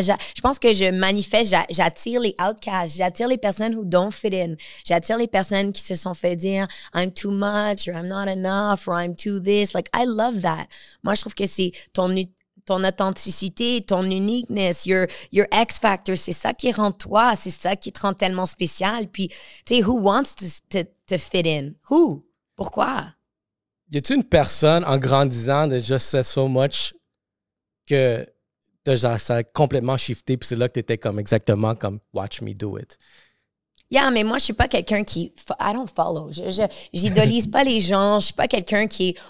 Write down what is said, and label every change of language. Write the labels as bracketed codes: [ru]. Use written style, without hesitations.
[fr] Je pense que je manifeste, j'attire les outcasts. J'attire les personnes [en] who don't fit in. [fr] J'attire les personnes qui se sont fait dire, [en] I'm too much, or I'm not enough, or I'm too this. Like, I love that. [fr] Moi, je trouve que c'est ton authenticité, ton uniqueness, [en] your X factor, [fr] c'est ça qui rend toi, c'est ça qui te rend tellement spécial. Puis, tu sais, [en] who wants to fit in? Who? [fr] Pourquoi? Y a-t-il une personne en grandissant de Just Said So Much que ça a complètement shifté, puis c'est là que t'étais comme exactement comme [en] Watch Me Do It? [fr] Yeah, mais moi, je suis pas quelqu'un qui... [en] I don't follow. [fr] J'idolise pas les gens. Je suis pas quelqu'un qui...